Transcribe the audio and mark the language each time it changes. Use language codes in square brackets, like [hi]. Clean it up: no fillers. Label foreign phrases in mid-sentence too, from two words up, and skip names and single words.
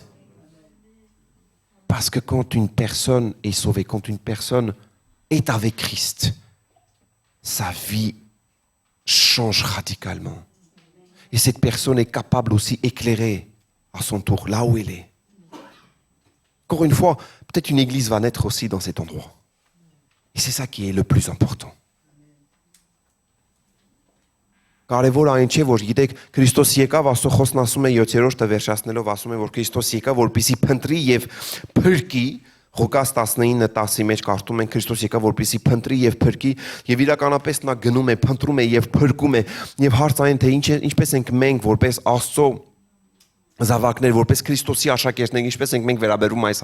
[fr] Parce que quand une personne est sauvée, quand une personne est avec Christ, sa vie change radicalement. Et cette personne est capable aussi d'éclairer à son tour, là où elle est. Encore une fois, peut-être une église va naître aussi dans cet endroit. Et c'est ça qui est le plus important. [hy] Կարևոր այն չէ, որ գիտեք, Քրիստոս եկավ, Աստծո խոսքն ասում է 7-րդ վերջացնելով ասում է, որ Քրիստոս եկավ, որպեսզի փնտրի եւ փրկի, Ղուկաս 19:10-ի մեջ կարդում ենք Քրիստոս եկավ, որպեսզի փնտրի եւ փրկի, եւ իրականապես նա գնում է, փնտրում է եւ փրկում է, եւ հարց այն թե ինչպես ենք մենք որպես Աստծո զավակներ, որպես Քրիստոսի աշակերտներ, ինչպես ենք մենք վերաբերում այս